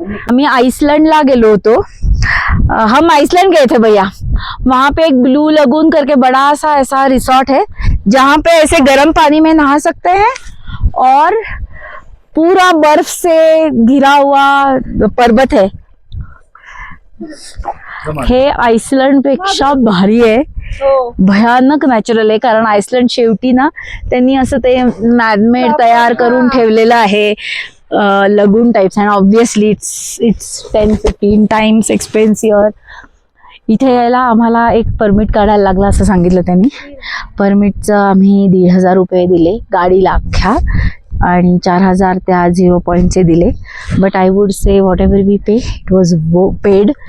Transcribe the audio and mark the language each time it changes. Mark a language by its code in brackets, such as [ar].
[mr] आम्ही आइसलैंडला गेलो होतो. [hi] हम आइसलैंड गए थे भैया. वहाँ पे एक ब्लू लगून करके बड़ा सा ऐसा रिसोर्ट है जहाँ पे ऐसे गर्म पानी में नहा सकते हैं और पूरा बर्फ से घिरा हुआ पर्वत है. [mr] हे आइसलँड पेक्षा भारी आहे. भयानक नॅचरल आहे, कारण आइसलँड शेवटी ना त्यांनी असं ते मॅनमेड तयार करून ठेवलेलं आहे लगून types. [en] And obviously it's 10-15 times expensive. [mr] इथे यायला आम्हाला एक परमिट काढायला लागला असं सांगितलं त्यांनी. परमिटचं आम्ही 1,500 रुपये दिले गाडीला अख्ख्या, आणि 4,000 त्या 0 पॉईंटचे दिले. [en] But I would say whatever we pay, it was paid.